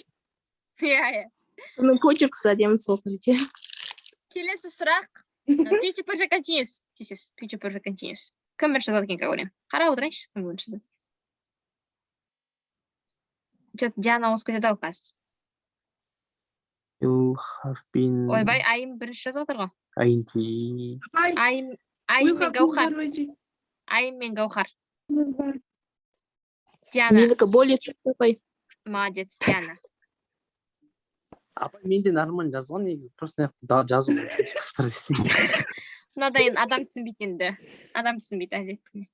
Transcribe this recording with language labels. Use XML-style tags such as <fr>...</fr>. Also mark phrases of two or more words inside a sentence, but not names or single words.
<kk>Иә. Оның почеркісі әдемі сол кезде. Келесі сұрақ.</kk> <en>Future perfect continuous. Future perfect continuous.</en> <kk>Кім бірінші жазады екен, ойлаймын. Қарап отырайыншы, кім бірінші жазады. Диана ауысып кетеді ау қазір.</kk> <en>You have been</en> <kk>Ойбай, айым бірінші жазып отыр ғой.</kk> <en>ing.</en> <kk>Апай, Айым</kk> <en>will</en> <kk>мен</kk> <en>have been</en> <kk>Гаухар.</kk> <en>verb ing.</en> <kk>Айым мен Гаухар. Бар. Диана. Менікі</kk> <ru>более четко</ru> <kk>апай. Молодец, Диана. Апай мен де нормально жазған негізі. Просто жазу. Мынада енді адам түсінбейді енді. Адам түсінбейді әдетте.</kk>